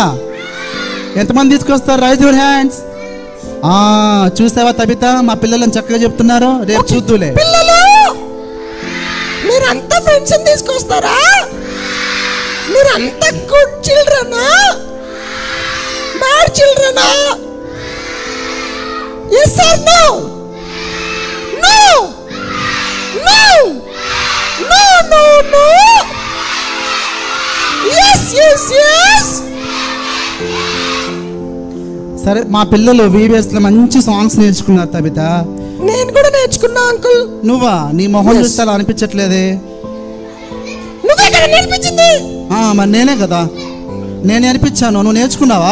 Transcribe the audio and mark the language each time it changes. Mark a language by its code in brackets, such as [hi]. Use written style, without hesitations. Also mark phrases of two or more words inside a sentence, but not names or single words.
[te] ఎంతమంది తీసుకొస్తారు? [en] raise your hands. [te] చూసావా తబిత, మా పిల్లలను చక్కగా చెప్తున్నారు. రేపు చూద్దులే. పిల్లలు మీరంతా ఫ్రెండ్స్ తీసుకొస్తారా? మీరంతా [en] good children, bad children? yes or no? no no no no no yes yes yes. [te] సరే, మా పిల్లలు వీబీఎస్ లో మంచి సాంగ్స్ నేర్చుకున్నారు తబిత. నేను కూడా నేర్చుకున్నా అంకుల్. నువ్వా? నీ మొహం [en] Yes. [te] చూస్తే అలా అనిపించట్లేదే. నువ్వే కదా నేర్పించింది. మరి నేనే కదా, నేను నేర్పించాను. నువ్వు నేర్చుకున్నావా?